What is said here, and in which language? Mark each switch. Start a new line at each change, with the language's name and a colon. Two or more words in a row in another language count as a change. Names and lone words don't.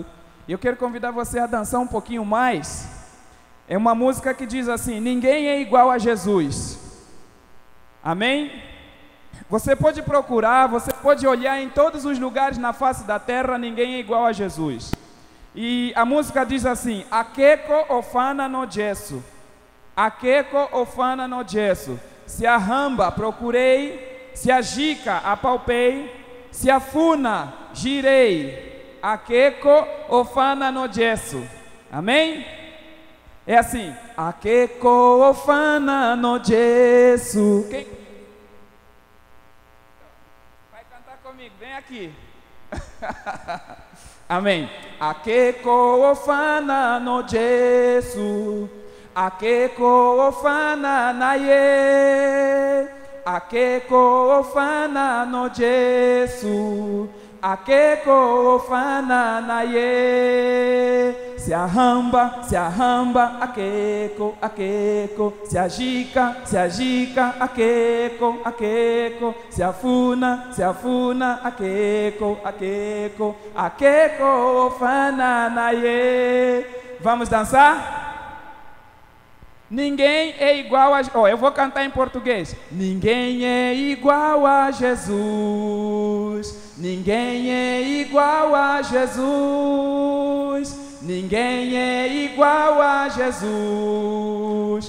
Portuguese: E eu quero convidar você a dançar um pouquinho mais. É uma música que diz assim: ninguém é igual a Jesus. Amém? Você pode procurar, você pode olhar em todos os lugares na face da terra, ninguém é igual a Jesus. E a música diz assim:
Kimbundu: akeko ofana no Jesu, akeko ofana no Jesu. Se a ramba procurei, se a jica apalpei, se a funa girei, akeko ofana no Jesu.
Portuguese: Amém? É assim:
Kimbundu: akeko ofana no Jesu.
Portuguese: Quem vai cantar comigo? Vem aqui. Amém.
Kimbundu: Akeko ofana no Jesu, akeko ofana na ye, akeko ofana no Jesu, akeko ofana na ye. Se arramba, akeko, akeko. Se agica, akeko, akeko. Se afuna, akeko, akeko. Akeko ofana na ye.
Portuguese: Vamos dançar? Ninguém é igual a... eu vou cantar em português. Ninguém é igual a Jesus. Ninguém é igual a Jesus. Ninguém é igual a Jesus.